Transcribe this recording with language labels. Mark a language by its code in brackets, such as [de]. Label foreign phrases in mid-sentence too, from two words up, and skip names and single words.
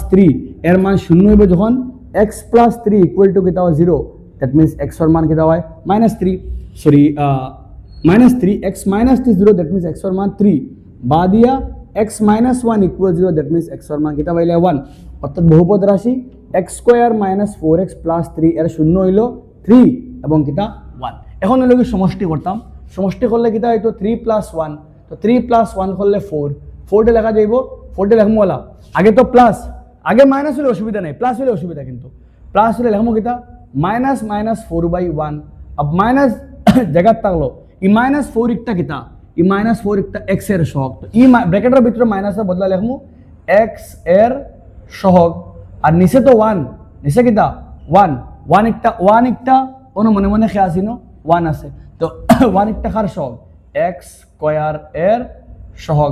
[syl] 3 এর মান শূন্য হইব যখন x প্লাস 3 [en] equal to [syl] কিটা 0 [en] that means [syl] x এর মান কিটা হয় -3 সরি -3 x - 0 [en] that means [syl] x এর মান 3 বা দিয়া x - 1 ইকুয়াল 0 [en] that means [syl] x এর মান কিটা পাইলে 1 অর্থাৎ বহুপদ রাশি [en] x square minus [syl] 4x প্লাস 3 এর শূন্য হইল 3 এবং কিতা 1। এখন হইল কি সমষ্টি করতাম, সমষ্টি করলে কিতা হইতো 3 প্লাস 1, তো 3 প্লাস 1 করলে 4, 4 লেখা যাইব, 4 লেখমু ওলা আগে তো প্লাস, আগে মাইনাস হলে অসুবিধা নেই, প্লাস হলে অসুবিধা, কিন্তু প্লাস হলে লেখমু কিতা [en] minus minus [syl] 4/1। অব মাইনাস জাগা থাকলো ই মাইনাস 4 ইকটা কিতা ই মাইনাস 4 ইকটা x এর সহগ, তো ই ব্র্যাকেটের ভিতরে মাইনাসের বদলা লিখমু x এর সহগ, আর নিচে তো 1, নিচে কিতা 1 ইকটা ono মনে মনে খেয়া আসিনো 1 আছে, তো 1 ইকটা কার সহগ x স্কয়ার এর সহগ।